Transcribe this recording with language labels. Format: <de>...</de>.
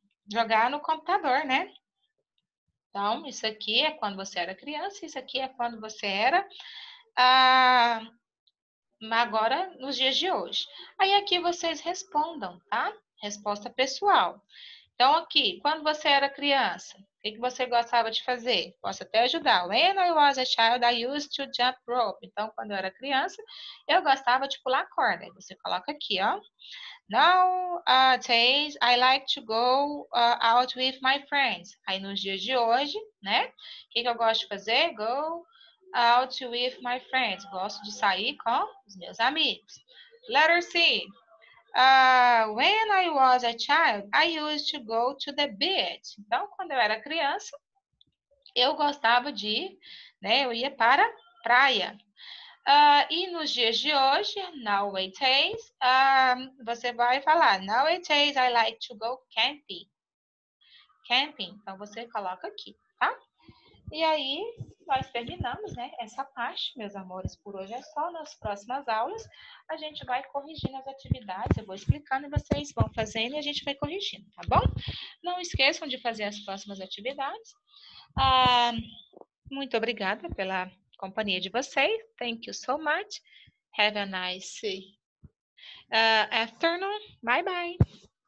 <pt>Jogar no computador, né? Então, isso aqui é quando você era criança, isso aqui é quando você era agora nos dias de hoje. Aí aqui vocês respondam, tá? Resposta pessoal. Então, aqui, quando você era criança, o que você gostava de fazer? Posso até ajudar.</pt> <en>When I was a child, I used to jump rope.</en> <pt>Então, quando eu era criança, eu gostava de pular corda. Aí você coloca aqui, ó.</pt> <en>Nowadays, I like to go out with my friends.</en> <pt>Aí nos dias de hoje, né? O que eu gosto de fazer?</pt> <en>Go out with my friends.</en> <pt>Gosto de sair com os meus amigos.</pt> <en>Letter C. When I was a child, I used to go to the beach.</en> <pt>Então, quando eu era criança, eu gostava de ir, né? Eu ia para a praia. E nos dias de hoje, nowadays, você vai falar,</pt> <en>nowadays I like to go camping.</en> <pt>Camping, então você coloca aqui, tá? E aí, nós terminamos, né, essa parte, meus amores, por hoje é só. Nas próximas aulas, a gente vai corrigindo as atividades, eu vou explicando e vocês vão fazendo e a gente vai corrigindo, tá bom? Não esqueçam de fazer as próximas atividades. Muito obrigada pela companhia de vocês.</pt> <en>Thank you so much. Have a nice afternoon. Bye, bye.</en>